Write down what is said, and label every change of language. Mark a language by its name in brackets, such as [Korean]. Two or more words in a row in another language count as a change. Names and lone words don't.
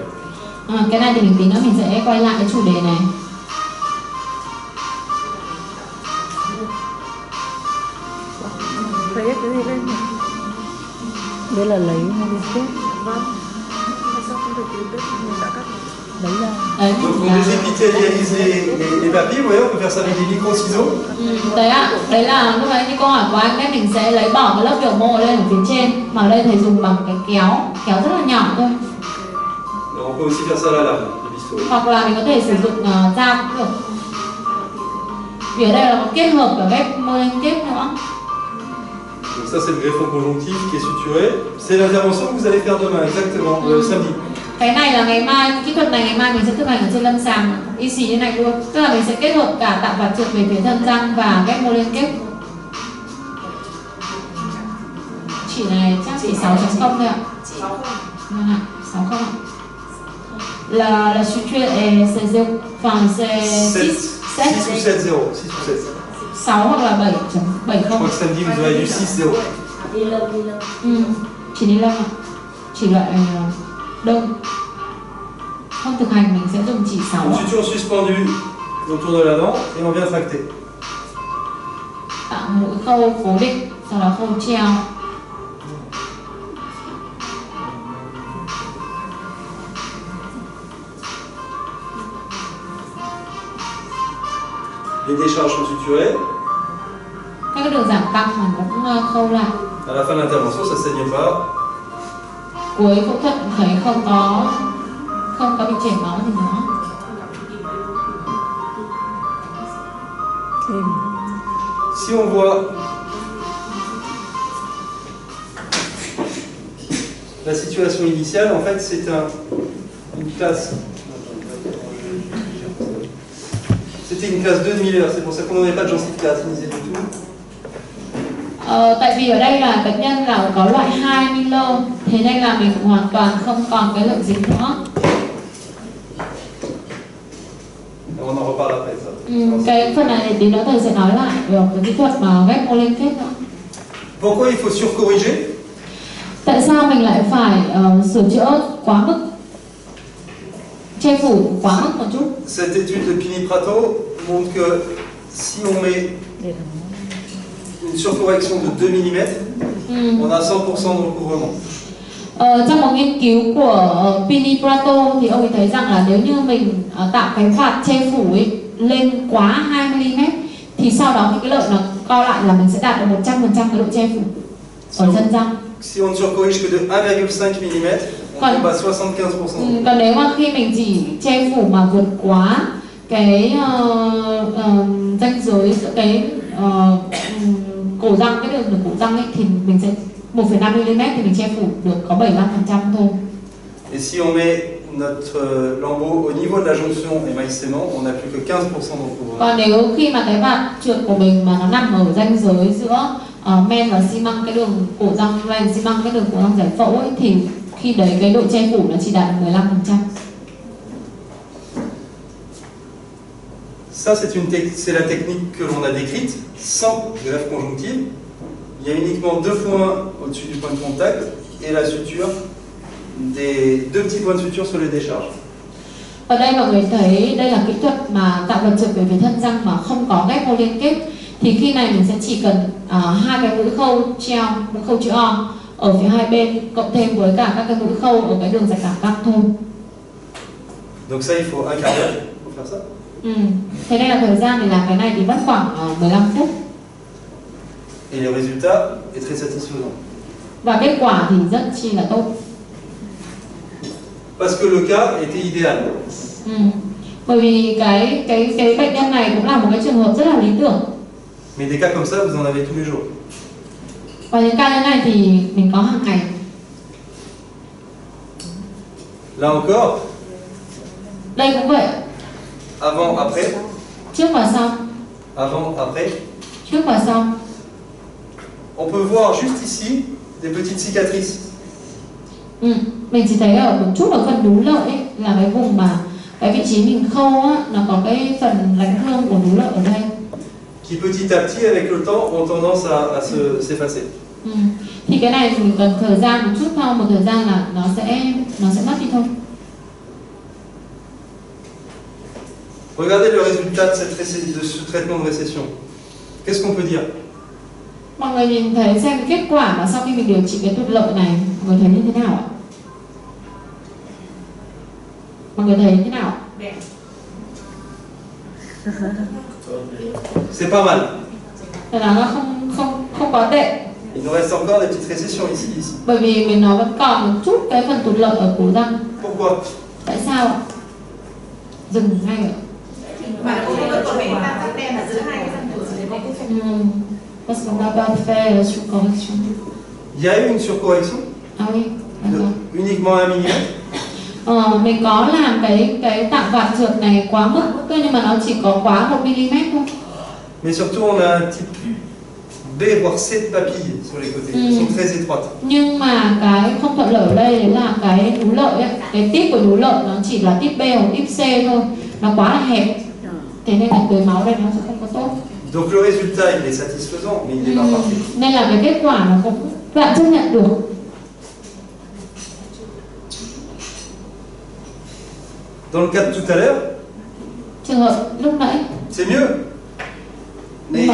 [Vietnamese] Cái này thì tí nữa mình sẽ quay lại cái chủ đề này. Lấy cái gì lên? Đây là lấy mô liên kết. Vâng. Sao không thể tìm được mình đã cắt lấy ra. Đấy, [French] Donc on désépithélise les papilles, vous voyez, on peut faire ça avec des micro-ciseaux. [Vietnamese] đấy ạ, đấy là lúc đấy như câu hỏi của anh đấy, mình sẽ lấy bỏ cái lớp biểu mô lên ở phía trên, mà ở đây thầy dùng bằng cái kéo rất là nhỏ thôi. [French] On peut aussi faire ça à la lame, le bistouri. [Vietnamese] Hoặc là mình có thể sử dụng dao cũng được. Vì ở đây là một kết hợp cả ghép mô liên kết nữa. [French] Donc ça c'est le greffon conjonctif qui est suturé. C'est l'intervention que vous allez faire demain, exactement, samedi. [Vietnamese] Cái này là ngày mai, kỹ thuật này ngày mai mình sẽ thực hành ở trên lâm sàng y xì như này luôn. Tức là mình sẽ kết hợp cả tạo vạt trượt về phía thân răng và ghép mô liên kết. Chỉ này chắc chỉ 6.0 thôi ạ. 60 ạ. [French] La suture est 6, enfin c'est 6 6 ou 7, 0. 6 ou 7. [Vietnamese] 6 hoặc là 7.70. [French] Je crois que samedi vous aurez du 6-0. [Vietnamese] Chỉ ni lông ạ. Chỉ loại đông. Không thực hành mình sẽ dùng chỉ 6. [French] Une suture suspendue autour de la dent et on vient tracter. [Vietnamese] Tạo mũi khâu cố định, sau đó khâu treo. [French] Les décharges sont suturées. [Vietnamese] Các cái đường giảm căng mình cũng khâu lại. [French] À la fin de l'intervention, ça ne saigne pas. [Vietnamese] Cuối phẫu thuật thấy không có bị chảy máu gì nữa. [French] Si on voit la situation initiale, en fait, c'est une classe. C'était une classe 2 de Miller, c'est pour ça qu'on n'en avait pas de gencive kératinisée du tout. [Vietnamese] Tại vì ở đây là bệnh nhân là có loại 2 Miller, thế nên là mình hoàn toàn không còn cái lượng dính nữa. [French] On en reparle après ça. [Vietnamese] Cái phần này tí nữa thầy sẽ nói lại về cái kỹ thuật mà ghép mô liên kết nữa. [French] Pourquoi il faut surcorriger? [Vietnamese] Tại sao mình lại phải sửa chữa quá mức, che phủ quá mức một chút? [French] Cette étude de Pini-Prato montre que si on met une surcorrection de 2 mm, on a 100% de recouvrement. [Vietnamese] Trong một nghiên cứu của Pini-Prato thì ông ấy thấy rằng là nếu như mình tạo cái vạt che phủ ấy lên quá 2 mm thì sau đó khi cái lợi nó co lại là mình sẽ đạt được 100% cái độ che phủ ở chân răng. [French] Si on ne surcorrige que de 1,5 mm, on tombe à 75%. [Vietnamese] Còn nếu mà khi mình chỉ che phủ mà vượt quá cái ranh giới giữa cái cổ răng, cái đường cổ răng ấy, thì mình sẽ 1,5 mm thì mình che phủ được có 75% thôi. [French] Et si on met notre lambeau au niveau de la jonction émail-sément, on n'a plus que 15% de recouvrement. [Vietnamese] Còn nếu khi mà cái vạt trượt của mình mà nó nằm ở ranh giới giữa men và xi măng, cái đường cổ răng men xi măng, cái đường cổ răng giải phẫu ấy, thì khi đấy cái độ che phủ nó chỉ đạt được 15%. [French] Ça, c'est la technique que l'on a décrite, sans greffe conjonctive. Il y a uniquement 2 points au-dessus du point de contact et la suture, des 2 petits points de suture sur les décharges. [Vietnamese] Ở đây mọi người thấy đây là kỹ thuật mà tạo vật trượt về phía thân răng mà không có ghép mô liên kết. Thì khi này mình sẽ chỉ cần 2 cái mũi khâu treo, mũi khâu chữ O ở phía hai bên, cộng thêm với cả các cái mũi khâu ở cái đường rạch cảm căng thôi. [French] Donc ça, il faut un quart d'heure pour faire ça. [Vietnamese] Thế nên là thời gian để làm cái này thì mất khoảng 15 phút. [French] Et le résultat est très satisfaisant. [Vietnamese] Và kết quả thì rất chi là tốt. [French] Parce que le cas était idéal. [Vietnamese] Bởi vì cái bệnh nhân này cũng là một cái trường hợp rất là lý tưởng. [French] Mais des cas comme ça, vous en avez tous les jours. [Vietnamese] Và những ca như này thì mình có hàng ngày. [French] Là encore, [Vietnamese] Đây cũng vậy. [French] avant, après, [Vietnamese] Trước và sau. [French] avant, après. [Vietnamese] Trước và sau. [French] On peut voir juste ici des petites cicatrices. [Vietnamese] Mình chỉ thấy ở một chút ở phần đú lợi ấy, là cái vùng mà cái vị trí mình khâu á, nó có cái phần lánh thương của đú lợi ở đây. [French] Qui petit à petit, avec le temps, ont tendance à s'effacer. [Vietnamese] Thì cái này mình cần thời gian một chút, sau một thời gian là nó sẽ mất đi thôi. [French] Regardez le résultat de ce traitement de récession. Qu'est-ce qu'on peut dire? [Vietnamese] Mọi người nhìn thấy xem kết quả mà sau khi mình điều trị cái tụt lợi này, mọi người thấy như thế nào ạ? Mọi người thấy thế nào? Đẹp. [French] C'est pas mal. [Vietnamese] Thế là nó không quá tệ. [French] Il nous reste encore des petites récessions ici. [Vietnamese] Bởi vì mình nó vẫn còn một chút cái phần tụt lợi ở cổ răng. [French] Pourquoi? [Vietnamese] Tại sao ạ? Dừng ngay ạ. Và cũng có thể tam giác đen là giữa hai cái răng cửa để có cái [French] Parce qu'on n'a pas fait la surcorrection. Il y a eu une surcorrection Ah oui, d'accord. uniquement 1 mm. [Vietnamese] Mình có làm cái tạo vạt trượt này quá mức, nhưng mà nó chỉ có quá 1 mm thôi. [French] Mais surtout, on a un type B voire C de papilles sur les côtés. Elles sont très étroites. [Vietnamese] Nhưng mà cái không thuận lợi ở đây là cái đú lợi ấy, cái tip của đú lợi nó chỉ là tip B hoặc tip C thôi, nó quá là hẹp. Thế nên là tưới máu đây nó sẽ không có tốt. [French] Donc le résultat, il est satisfaisant, mais il n'est pas parfait. [Vietnamese] Nên là cái kết quả nó cũng bạn chấp nhận được. [French] Dans le cas de tout à l'heure, [Vietnamese] Trường hợp lúc nãy [French] c'est mieux. Mais